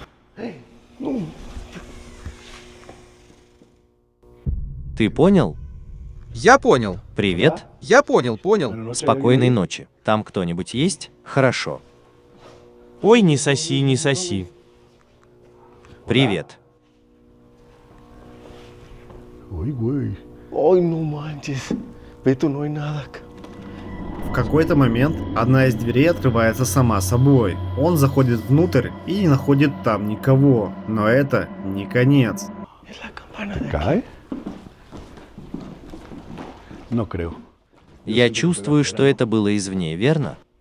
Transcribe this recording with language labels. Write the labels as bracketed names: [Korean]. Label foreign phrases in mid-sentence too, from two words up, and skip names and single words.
[Russian] Ты понял? Я понял. Привет. Я понял. Спокойной ночи. Там кто-нибудь есть? Хорошо. Ой, не соси, не соси. Привет. [Spanish] Ay, güey. Ay, no manches. Beto, no hay nada acá. [Russian] В какой-то момент одна из дверей открывается сама собой. Он заходит внутрь и не находит там никого. Но это не конец. [Spanish] Es la campana de... ¿Cae? No creo. [Russian] Я чувствую, что это было извне, верно?